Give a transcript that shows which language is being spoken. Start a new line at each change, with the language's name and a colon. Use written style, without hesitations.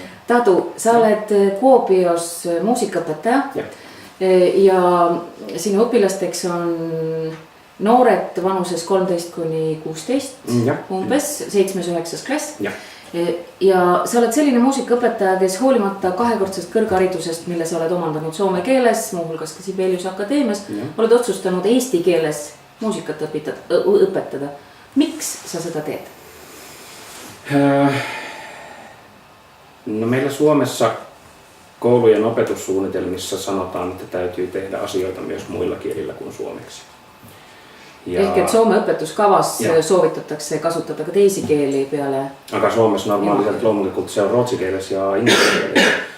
Estonian: Tadu, sa oled Kuopios muusikaõpetaja ja sinu õpilasteks on noored vanuses 13–16, umbes 7.–9. klass. Ja sa oled selline muusikaõpetaja, kes hoolimata kahekordsest kõrgharidusest, mille sa oled omandanud soome keeles, muuhulgas ka Sibeliuse akadeemias, oled otsustanud eesti keeles muusikat õpetada. Miks sa seda teed?
Finnish: No meillä Suomessa koulujen opetussuunnitelmissa sanotaan, että täytyy tehdä asioita myös muilla kielillä kuin suomeksi.
Estonian: Ehk et Soome õpetuskavas soovitatakse kasutada ka teisi keeli peale. Aga Suomessa normaaliselt loomulikult
Finnish: se on ruotsi
Estonian: keeles ja inglise keeles.